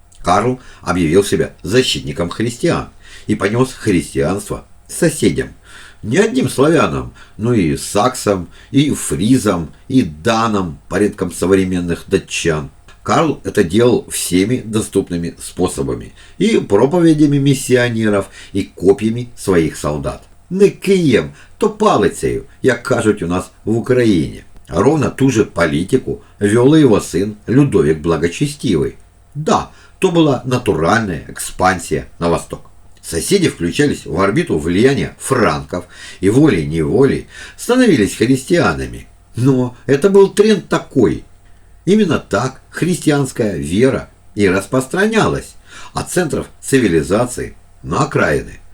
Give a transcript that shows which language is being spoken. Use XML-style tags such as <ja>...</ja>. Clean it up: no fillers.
<ru>Карл объявил себя защитником христиан и понес христианство соседям. Не одним славянам, но и саксам, и фризам, и данам, порядком современных датчан. Карл это делал всеми доступными способами. И проповедями миссионеров, и копьями своих солдат.</ru> <uk>Не києм, то палицею, як кажуть у нас</uk> <ru>в Украине. Ровно ту же политику вел и его сын Людовик Благочестивый. Да, то была натуральная экспансия на восток. Соседи включались в орбиту влияния франков и волей-неволей становились христианами. Но это был тренд такой. Именно так христианская вера и распространялась от центров цивилизации на окраины.</ru>